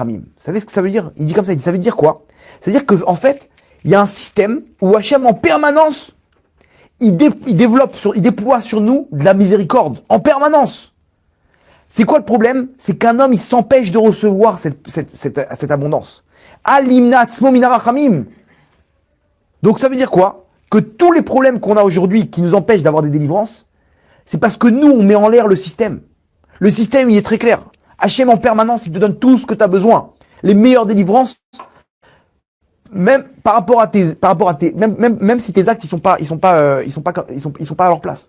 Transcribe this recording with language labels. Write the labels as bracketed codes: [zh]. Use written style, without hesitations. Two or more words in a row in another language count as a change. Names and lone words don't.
[fr] Vous savez ce que ça veut dire? Il dit comme ça, il dit, ça veut dire quoi? C'est-à-dire qu'en fait, il y a un système où Hachem en permanence, il déploie sur nous de la miséricorde, en permanence. C'est quoi le problème? C'est qu'un homme, il s'empêche de recevoir cette abondance. [he] אל ימנע עצמו מן הרחמים. [fr] Donc ça veut dire quoi? Que tous les problèmes qu'on a aujourd'hui qui nous empêchent d'avoir des délivrances, c'est parce que nous, on met en l'air le système. Le système, il est très clair. Hachem en permanence, il te donne tout ce que tu as besoin. Les meilleures délivrances, même même si tes actes, ils sont pas à leur place.